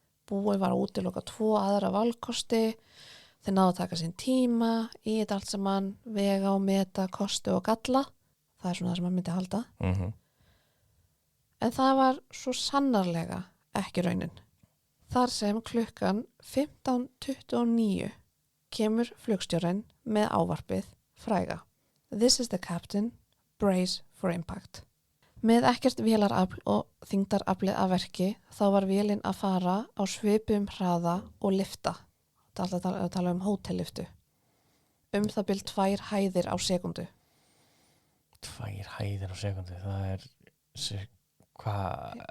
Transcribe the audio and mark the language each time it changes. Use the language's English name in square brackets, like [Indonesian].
[Icelandic] Búið var að útiloka 2 aðra valkosti, þeir náðu að taka sinn tíma í þetta allt saman, vega og meta, kosti og galla. Það er svona það sem maður myndi halda. En það var svo sannarlega ekki raunin. Þar sem klukkan 15:29 kemur flugstjórinn með ávarpið fræga. [English] This is the captain, brace for impact. [Icelandic] Með ekkert vélarafl og þyngdaraflið að verki þá var vélinn að fara á svipum hraða og lyfta. Það er alltaf að tala um hótelliftu. Það bil 2 hæðir á sekundu. 2 hæðir á sekundu, það er hvað?